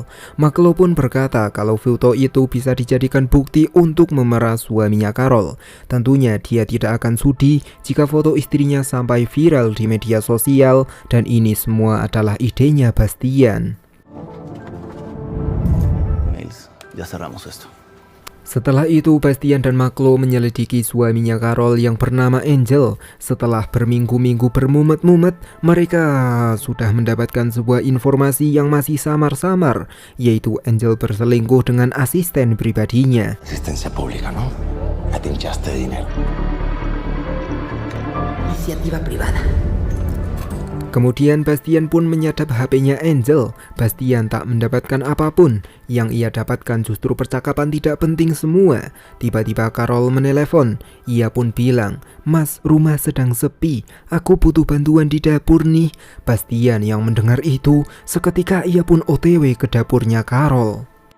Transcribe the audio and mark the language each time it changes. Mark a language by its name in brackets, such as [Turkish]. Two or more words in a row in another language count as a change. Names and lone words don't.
[Indonesian] Maklo pun berkata kalau foto itu bisa dijadikan bukti untuk memeras suaminya Carol. Tentunya dia tidak akan sudi jika foto istrinya sampai viral di media sosial. Dan ini semua adalah idenya Bastian. [Spanish] Ya cerramos esto. [Indonesian] Setelah itu Bastian dan Maklo menyelidiki suaminya Carol yang bernama Angel. Setelah berminggu-minggu bermumet-mumet, mereka sudah mendapatkan sebuah informasi yang masih samar-samar, yaitu Angel berselingkuh dengan asisten pribadinya. [Spanish] Asistencia pública, ¿no? Atinchaste dinero. Iniciativa privada. [Indonesian] Kemudian Bastian pun menyadap HP-nya Angel. Bastian tak mendapatkan apapun. Yang ia dapatkan justru percakapan tidak penting semua. Tiba-tiba Carol menelepon. Ia pun bilang, "Mas, rumah sedang sepi. Aku butuh bantuan di dapur nih." Bastian yang mendengar itu, seketika ia pun OTW ke dapurnya Carol.